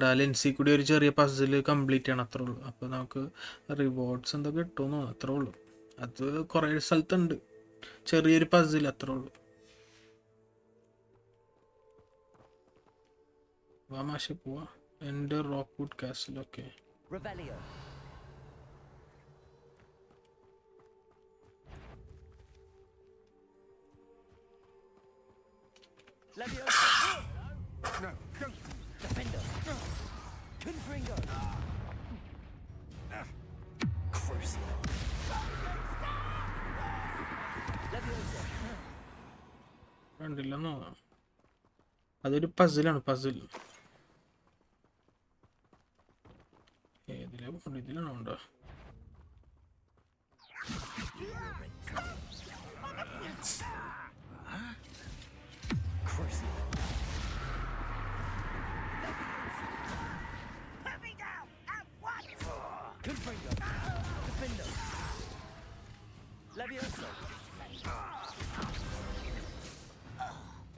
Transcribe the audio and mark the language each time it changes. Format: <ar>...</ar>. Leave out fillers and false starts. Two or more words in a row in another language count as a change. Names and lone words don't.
<ml>ആ ലെൻസിൽ കൂടി ഒരു ചെറിയ</ml> <en>puzzle complete</en> <ml>ചെയ്യണം. അത്രേ ഉള്ളൂ. അപ്പോൾ നമുക്ക് റിവാർഡ്സ് എന്താ കിട്ടുമെന്നോ അത്രേ ഉള്ളൂ. അത് കുറേ സ്ഥലത്തുണ്ട്. ചെറിയൊരു പസിൽ അത്രേ ഉള്ളൂ. വാമാശ പോവാ. എൻ്റെ റോക്ക്വുഡ് കാസിൽ. ഓക്കെ.</ml> <en>Revelio. Leviosa. No, don't. Defender. Confringo. Crucial. Leviosa.</en> <ml>കണ്ടില്ലെന്നോ? അതൊരു പസിലാണ്. ഇതിലാണോ ഉണ്ടോ?</ml> <en>Confringo. Defender. Leviosa.</en>